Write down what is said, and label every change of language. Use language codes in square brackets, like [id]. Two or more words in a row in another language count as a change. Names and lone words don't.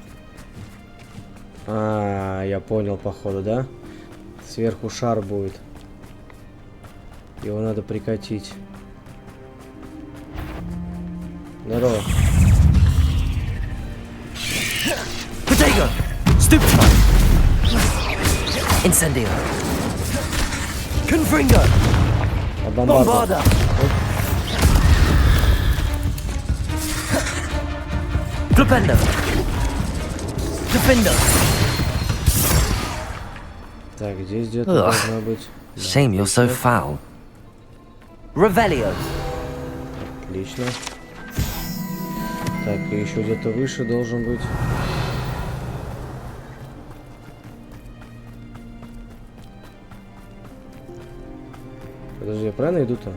[ru] А, я понял, походу, да? Сверху шар будет. Его надо прикатить. Здорово. Potato. Stupefy. Incendio. Confringo. А бомбарда. Bombarda. Flipendo. Defender. Так, здесь где-то Ugh. должна быть. Да, [en] Shame you're so foul. [ru] Revelio. отлично. Так, и еще где-то выше должен быть. Подожди, я правильно иду-то?